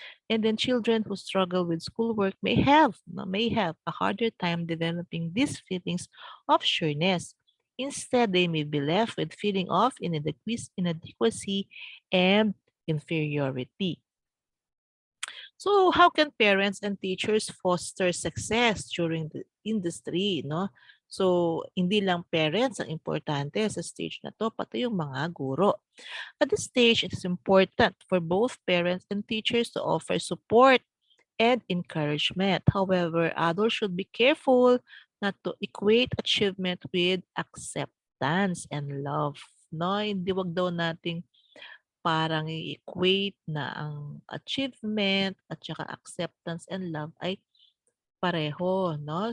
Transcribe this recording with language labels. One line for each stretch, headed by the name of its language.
English: And then children who struggle with schoolwork may have a harder time developing these feelings of sureness. Instead, they may be left with feeling of inadequacy and inferiority. So how can parents and teachers foster success during the industry, no?
Filipino: So hindi lang parents ang importante sa stage na to, pati yung mga guro.
English: At this stage, it is important for both parents and teachers to offer support and encouragement. However, adults should be careful not to equate achievement with acceptance and love.
Filipino: No, hindi wag daw nating parang i-equate na ang achievement at saka acceptance and love ay pareho, no?